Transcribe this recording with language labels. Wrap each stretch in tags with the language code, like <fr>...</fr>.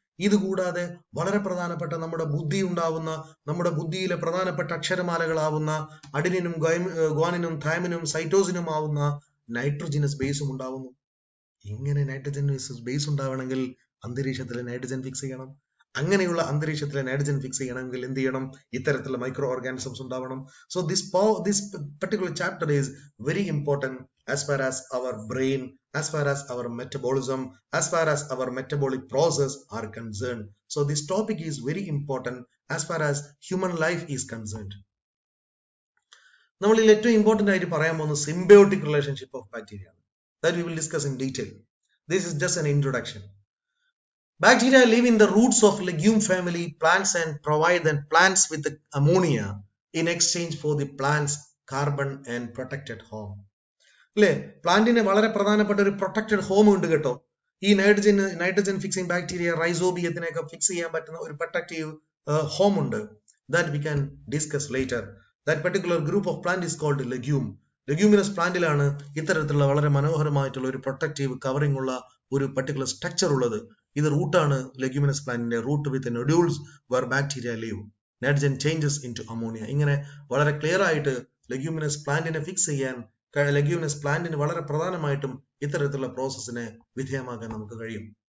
<ml>ഇത് കൂടാതെ വളരെ പ്രധാനപ്പെട്ട നമ്മുടെ ബുദ്ധി ഉണ്ടാവുന്ന, നമ്മുടെ ബുദ്ധിയിലെ പ്രധാനപ്പെട്ട അക്ഷരമാലകളാവുന്ന അഡിനിനും ഗ്വാനിനും തൈമിനും സൈറ്റോസിനും ആവുന്ന നൈട്രോജനസ് ബേസും ഉണ്ടാവുന്നു. ഇങ്ങനെ നൈട്രോജനസ് ബേസ് ഉണ്ടാവണമെങ്കിൽ അന്തരീക്ഷത്തിലെ നൈട്രജൻ ഫിക്സ് ചെയ്യണം. അങ്ങനെയുള്ള അന്തരീക്ഷത്തിലെ നൈട്രജൻ ഫിക്സ് ചെയ്യണമെങ്കിൽ എന്ത് ചെയ്യണം? ഇത്തരത്തിലുള്ള മൈക്രോ ഓർഗാനിസംസ് ഉണ്ടാവണം.</ml> <en>So this particular chapter is very important as far as our brain, as far as our metabolism, as far as our metabolic process are concerned. So this topic is very important as far as human life is concerned.</en> <ml>നമ്മളിൽ ഏറ്റവും important ആയിട്ട് പറയാൻ പോകുന്നത് symbiotic relationship of bacteria ആണ്.</ml> <en>That we will discuss in detail. This is just an introduction. Bacteria live in the roots of legume family plants and provide the plants with the ammonia in exchange for the plants carbon and protected home.</en> <ml>അല്ലേ, പ്ലാന്റിന് വളരെ പ്രധാനപ്പെട്ട ഒരു protected home ഉണ്ട് കേട്ടോ. ഈ nitrogen fixing bacteria റൈസോബിയത്തിനെയൊക്കെ fix ചെയ്യാൻ പറ്റുന്ന ഒരു പ്രൊട്ടക്റ്റീവ് ഹോം ഉണ്ട്.</ml> <en>That we can discuss later. That particular group of plant is called legume.</en> <ml>Leguminous പ്ലാന്റിലാണ് ഇത്തരത്തിലുള്ള വളരെ മനോഹരമായിട്ടുള്ള ഒരു പ്രൊട്ടക്റ്റീവ് കവറിംഗ് ഉള്ള ഒരു പർട്ടിക്കുലർ സ്ട്രക്ചർ ഉള്ളത്. ഇത് റൂട്ടാണ് ലെഗ്യൂമിനസ് പ്ലാന്റിന്റെ</ml> <en>Root with nodules where bacteria live. Nitrogen changes in to ammonia.</en> <ml>ഇങ്ങനെ വളരെ ക്ലിയർ ആയിട്ട് ലെഗ്യൂമിനസ് പ്ലാന്റിനെ ഫിക്സ് ചെയ്യാൻ ലെഗ്യൂമിനസ് പ്ലാന്റിന് വളരെ പ്രധാനമായിട്ടും ഇത്തരത്തിലുള്ള പ്രോസസ്സിനെ വിധേയമാക്കാൻ നമുക്ക് കഴിയും.</ml>